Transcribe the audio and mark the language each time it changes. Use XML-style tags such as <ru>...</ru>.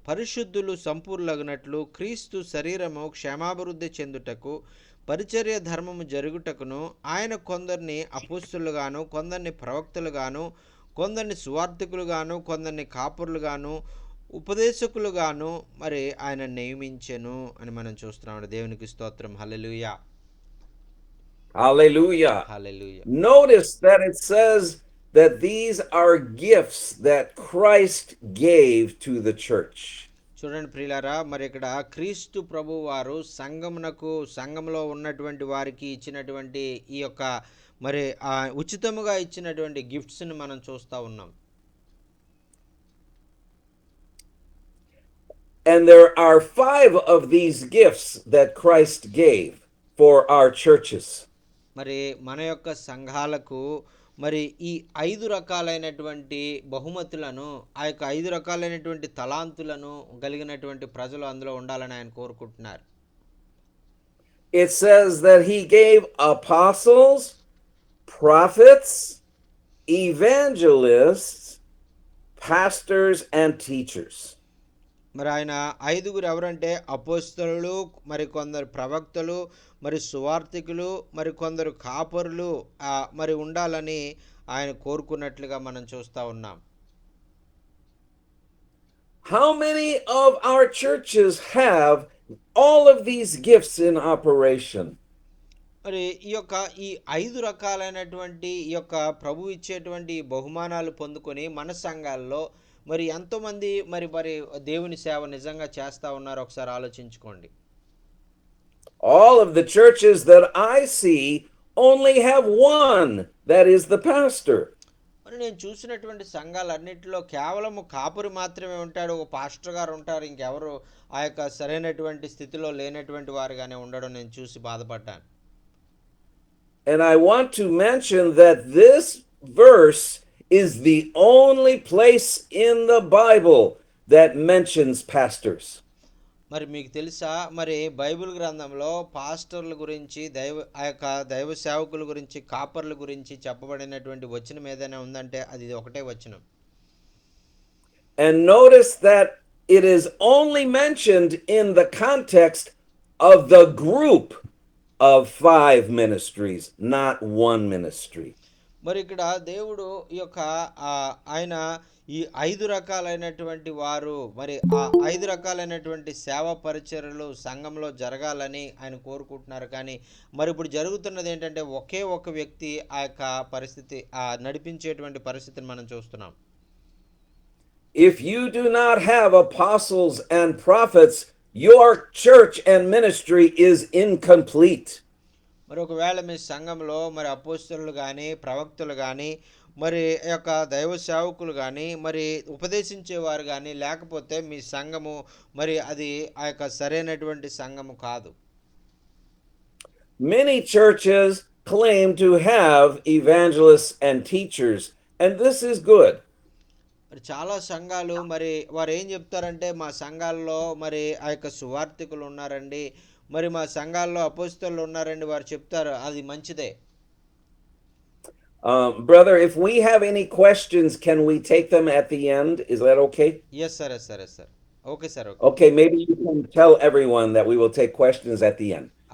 <te>పరిశుద్ధులు సంపూర్ణలగునట్లు క్రీస్తు శరీరము క్షేమాభివృద్ధి చెందుటకు పరిచర్య ధర్మము జరుగుటకును ఆయన కొందరిని అపోస్తులుగాను, కొందరిని ప్రవక్తలుగాను, కొందరిని సువార్థికులుగాను, కొందరిని కాపురులుగాను, ఉపదేశకులుగాను మరి ఆయన నియమించెను అని మనం చూస్తున్నాం. దేవునికి స్తోత్రం. హల్లెలూయా.</te> <en>Hallelujah.</en> <te>Hallelujah.</te> <en>Notice that it says that these are gifts that Christ gave to the church.</en> <te>చూడండి ప్రియులారా, మరి ఇక్కడ క్రీస్తు ప్రభు వారు సంఘంలో ఉన్నటువంటి వారికి ఇచ్చినటువంటి ఈ యొక్క మరి ఉచితముగా ఇచ్చినటువంటి గిఫ్ట్స్ని మనం చూస్తూ ఉన్నాం.</te> <en>And there are 5 of these gifts that Christ gave for our churches.</en> <te>మరి మన యొక్క సంఘాలకు మరి ఈ 5 రకాలైనటువంటి బహుమతులను, ఆ యొక్క 5 రకాలైనటువంటి తలాంతులను కలిగినటువంటి ప్రజలు అందులో ఉండాలని ఆయన కోరుకుంటున్నారు.</te> <en>it says that he gave apostles, prophets, evangelists, pastors, and teachers.</en> <te>మరి ఆయన ఐదుగురు ఎవరంటే అపోస్తలులు, మరి కొందరు ప్రవక్తలు, మరి సువార్థికులు, మరి కొందరు కాపరులు మరి ఉండాలని ఆయన కోరుకున్నట్లుగా మనం చూస్తూ ఉన్నాం.</te> <en>How many of our churches have all of these gifts in operation?</en> <te>మరి ఈ 5 రకాలైనటువంటి ఈ యొక్క ప్రభు ఇచ్చేటువంటి బహుమానాలు పొందుకొని మన సంఘాల్లో మరి ఎంతోమంది మరి మరి దేవుని సేవ నిజంగా చేస్తూ ఉన్నారో ఒకసారి ఆలోచించుకోండి.</te> <en>All of the churches that I see only have one, that is the pastor.</en> <te>మరి నేను చూసినటువంటి సంఘాలన్నింటిలో కేవలం కాపురి మాత్రమే ఉంటాడు, ఒక పాస్టర్ గారు ఉంటారు, ఇంకెవరు ఆ యొక్క సరైనటువంటి స్థితిలో లేనటువంటి వారుగానే ఉండడం నేను చూసి బాధపడ్డాను.</te> <en>And I want to mention that this verse is the only place in the Bible that mentions pastors.</en> <te>మరి మీకు తెలుసా, మరి బైబిల్ గ్రంథంలో పాస్టర్ల గురించి ఆ యొక్క దైవ సేవకుల గురించి కాపర్ల గురించి చెప్పబడినటువంటి వచనం ఏదైనా ఉందంటే అది ఒకటే వచనం.</te> <en>And notice that it is only mentioned in the context of the group of 5 ministries, not one ministry.</en> <te>మరి ఇక్కడ దేవుడు ఈ యొక్క ఆయన ఈ 5 రకాలైనటువంటి వారు, మరి ఆ 5 రకాలైనటువంటి సేవా పరిచర్యలు సంఘంలో జరగాలని ఆయన కోరుకుంటున్నారు. కానీ మరి ఇప్పుడు జరుగుతున్నది ఏంటంటే ఒకే ఒక వ్యక్తి ఆ యొక్క పరిస్థితి నడిపించేటువంటి పరిస్థితిని మనం చూస్తున్నాం.</te> <en>If you do not have apostles and prophets, your church and ministry is incomplete.</en> <te>మరి ఒకవేళ మీ సంఘంలో మరి అపోస్తలులు కానీ, ప్రవక్తలు కానీ, మరి యొక్క దైవ సేవకులు కానీ, మరి ఉపదేశించేవారు కానీ లేకపోతే మీ సంఘము మరి అది ఆ యొక్క సరైనటువంటి సంఘము కాదు.</te> <en>Many churches claim to have evangelists and teachers, and this is good.</en> <te>మరి చాలా సంఘాలు మరి వారు ఏం చెప్తారంటే మా సంఘాల్లో మరి ఆ యొక్క సువార్థికులు ఉన్నారండి, మరి మా సంఘాల్లో అపోస్తలులు ఉన్నారండి వారు చెప్తారు, అది మంచిదే.</te> <en>Brother, if we have any questions, can we take them at the end? Is that okay? Yes sir, yes sir, yes sir. Okay sir. Okay, maybe you can tell everyone that we will take questions at the end.</en>